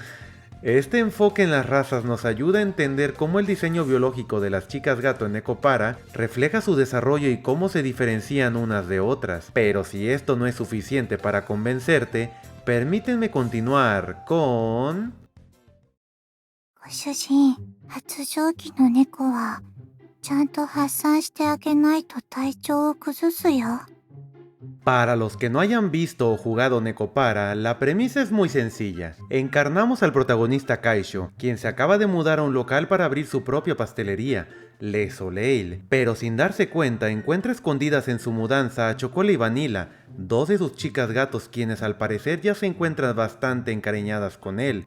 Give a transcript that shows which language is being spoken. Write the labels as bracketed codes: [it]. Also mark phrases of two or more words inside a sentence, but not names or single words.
[es] Este enfoque en las razas nos ayuda a entender cómo el diseño biológico de las chicas gato en Nekopara refleja su desarrollo y cómo se diferencian unas de otras. Pero si esto no es suficiente para convencerte, permítanme continuar con... [ja] ご主人、発情期の猫はちゃんと発散してあげないと体調を崩すよ。 [es] Para los que no hayan visto o jugado Nekopara, la premisa es muy sencilla. Encarnamos al protagonista Kaisho, quien se acaba de mudar a un local para abrir su propia pastelería, Le Soleil, pero sin darse cuenta encuentra escondidas en su mudanza a Chocola y Vanilla, dos de sus chicas gatos quienes al parecer ya se encuentran bastante encariñadas con él.